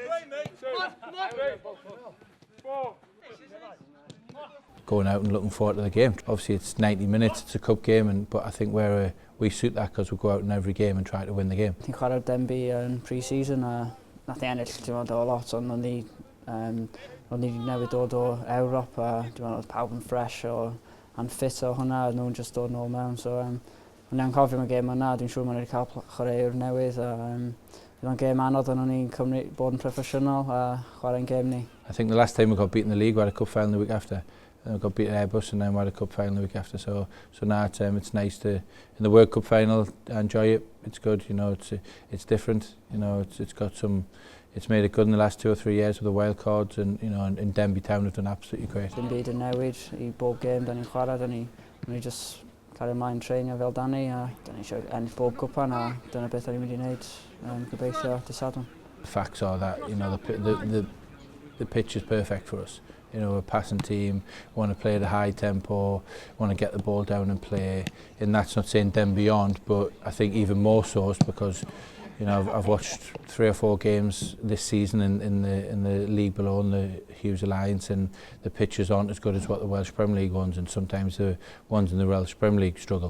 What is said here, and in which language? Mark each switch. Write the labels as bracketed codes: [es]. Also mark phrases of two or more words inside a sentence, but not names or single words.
[en] Going out and looking forward to the game. Obviously it's 90 minutes, it's a cup game, but I think we suit that because we go out in every game and try to win the game. I think [cy] chwarae Denby yn pre-season nath ni ennill dwi'n meddwl lot, ond o'n ni newydd dod o Ewrop a dwi'n meddwl oedd pawb yn [en] fresh and fit [cy] o hwnna, nhw'n just dod nôl mewn. So o'n i'n cofio mewn gêm yna, dwi'n siŵr ma'n wedi cael chwaraewr newydd [en] It was a game [cy] anodd o'n i'n bod yn proffesiynol a chwarae'n gêm ni. [en] I think the last time we got beaten in the league we had a cup final the week after. We got beat at Airbus and then we had a cup final the week after. So now it's nice to in the World Cup final enjoy it. It's good, you know. It's different, you know. It's made it good in the last 2 or 3 years with the wild cards, and you know, and Denby Town have done absolutely great. [cy] Dim byd yn newid I bob gêm da ni'n chwarae, da ni just cario ymlaen treinio fel Danny a da ni eisiau ennill bob cwpan a dyna beth da ni'n mynd I wneud gobeithio dydd Sadwrn. [en] The facts are that, you know, the pitch is perfect for us. You know, we're a passing team, want to play at a high tempo, want to get the ball down and play. And that's not saying Denby aren't, but I think even more so is because, you know, I've watched 3 or 4 games this season in the league below, in the Hughes Alliance, and the pitches aren't as good as what the Welsh Premier League ones, and sometimes the ones in the Welsh Premier League struggle.